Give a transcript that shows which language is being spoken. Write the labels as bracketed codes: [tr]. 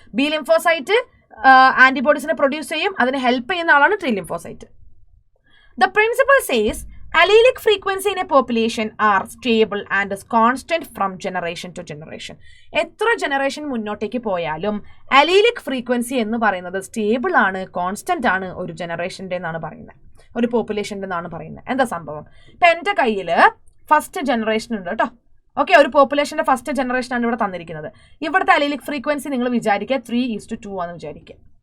[ml] B lymphocyte ആന്റിബോഡീസിനെ produce ചെയ്യും. അതിനെ help ചെയ്യുന്ന ആളാണ് T lymphocyte. [en] The principle says allelic frequency in a population are stable and is constant from generation to generation. [ml] എത്ര generation മുന്നോട്ടേക്ക് പോയാലും allelic frequency എന്ന് പറയുന്നത് സ്റ്റേബിൾ ആണ്, കോൺസ്റ്റന്റ് ആണ് ഒരു ജനറേഷൻ്റെ എന്നാണ് പറയുന്നത്, ഒരു പോപ്പുലേഷൻ്റെ എന്നാണ് പറയുന്നത്. എന്താ സംഭവം? ഇപ്പം എൻ്റെ കയ്യിൽ ഫസ്റ്റ് ജനറേഷൻ ഉണ്ട് കേട്ടോ. ഓക്കെ, ഒരു പോപ്പുലേഷന്റെ ഫസ്റ്റ് ജനറേഷൻ ആണ് ഇവിടെ തന്നിരിക്കുന്നത്. ഇവിടുത്തെ അലീലിക് ഫ്രീക്വൻസി നിങ്ങൾ വിചാരിക്കുക 3:2 ആണെന്ന് വിചാരിക്കുക.